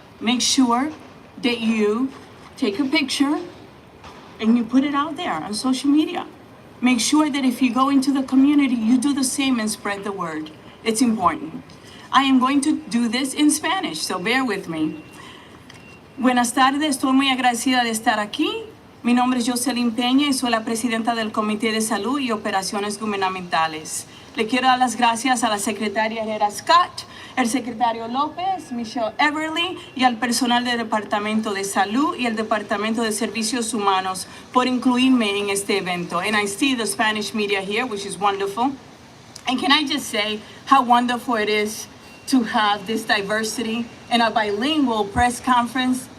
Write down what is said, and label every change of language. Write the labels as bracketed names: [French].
[English] Make sure that you take a picture and you put it out there on social media. Make sure that if you go into the community, you do the same and spread the word. It's important. I am going to do this in Spanish, so bear with me. [Spanish] Buenas tardes, estoy muy agradecida de estar aquí. Mi nombre es Joseline Peña y soy la presidenta del Comité de Salud y Operaciones Gubernamentales. Le quiero dar las gracias a la secretaria Hererra, el secretario Lopez, Michele, Eberle y al personal del Departamento de Salud y el Departamento de Servicios Humanos por incluirme en este evento. [English] And I see the Spanish media here, which is wonderful. And can I just say how wonderful it is to have this diversity in a bilingual press conference?